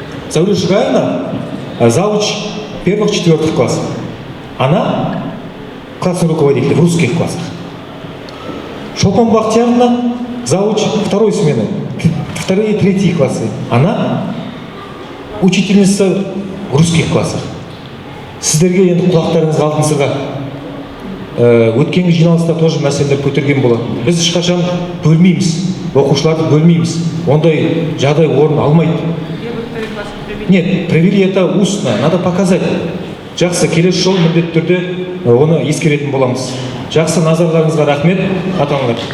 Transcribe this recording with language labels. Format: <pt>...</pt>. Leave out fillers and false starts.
<ru>Зәуре Шугаевна, завуч первых-четвертых классов. Она классный руководитель в русских классах. Шолпан Бахтияровна, завуч второй смены, вторые и третьи классы. Она учительница в русских классах.</ru> <kk>Сіздерге енді құлақтарыңызға алтын сырға. Өткен жиналыста тоже мәселелер көтерген болады. Біз ешқашан бөлмейміз, оқушыларды бөлмейміз. Ондай жағдай орын алмайды.</kk> <ru>Нет, провели это устно, надо показать.</ru> <kk>Жақсы, келесі жол міндетті түрде оны ескеретін боламыз. Жақсы, назарларыңызға рахмет, ата-аналар.</kk>